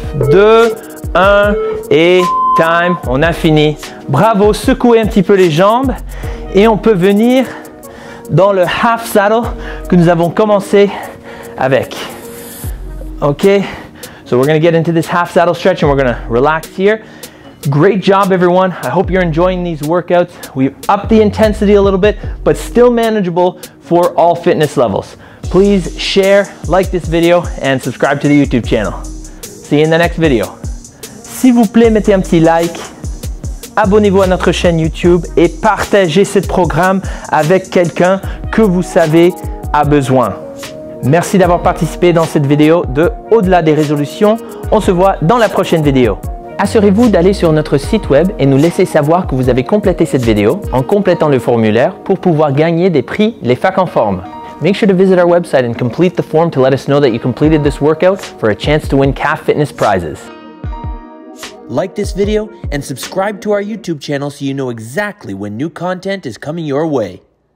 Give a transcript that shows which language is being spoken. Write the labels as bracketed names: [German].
[French] Deux, 1 et time, on a fini. Bravo, secouez un petit peu les jambes et on peut venir dans le half saddle que nous avons commencé avec. [English] Ok, so we're going to get into this half saddle stretch and we're going to relax here. Great job, everyone. I hope you're enjoying these workouts. We've upped the intensity a little bit, but still manageable for all fitness levels. Please share, like this video, and subscribe to the YouTube channel. See you in the next video. [French] S'il vous plaît, mettez un petit like, abonnez-vous à notre chaîne YouTube et partagez ce programme avec quelqu'un que vous savez a besoin. Merci d'avoir participé dans cette vidéo de Au-delà des résolutions. On se voit dans la prochaine vidéo. Assurez-vous d'aller sur notre site web et nous laisser savoir que vous avez complété cette vidéo en complétant le formulaire pour pouvoir gagner des prix Les Facs en Forme. [English] Make sure to visit our website and complete the form to let us know that you completed this workout for a chance to win CAF Fitness prizes. Like this video and subscribe to our YouTube channel so you know exactly when new content is coming your way.